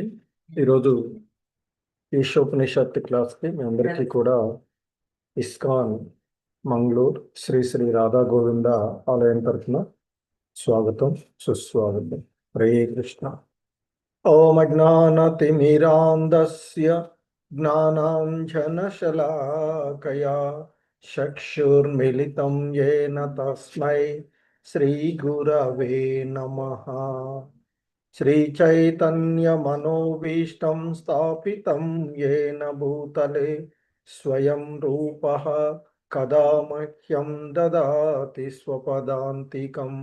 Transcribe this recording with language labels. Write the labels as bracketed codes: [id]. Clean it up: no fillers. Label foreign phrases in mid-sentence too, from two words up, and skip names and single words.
[te] ఈరోజు ఈశోపనిషత్ క్లాస్కి మీ అందరికీ కూడా ఇస్కాన్ మంగళూరు శ్రీ శ్రీ రాధా గోవింద ఆలయం తరఫున స్వాగతం, సుస్వాగతం. [sa] హరే కృష్ణ. ఓం అజ్ఞానతిమిరాంధస్య జ్ఞానాంజనశలాకయా చక్షుర్మిలితం యేన తస్మై శ్రీ గురవే నమః. श्रीचैतन्यमनोभीष्टं स्थापितं येन भूतले स्वयं रूपः कदा मह्यं ददाति स्वपदान्तिकम्.